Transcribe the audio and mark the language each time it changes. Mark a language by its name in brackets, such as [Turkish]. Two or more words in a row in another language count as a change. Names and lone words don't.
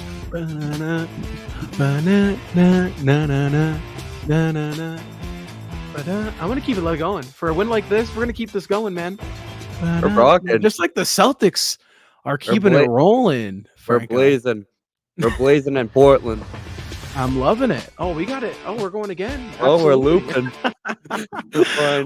[English] Ba-na-na, ba-na-na-na-na-na, na-na-na, ba-da. I'm gonna keep it going. For a win like this, we're gonna keep this going, man. We're Ba-da. rocking. Just like the Celtics are We're keeping it rolling, we're Franco. blazing. We're blazing in Portland. I'm loving it. Oh, we got it. Oh, we're going again. Oh, we're Absolutely. looping. Why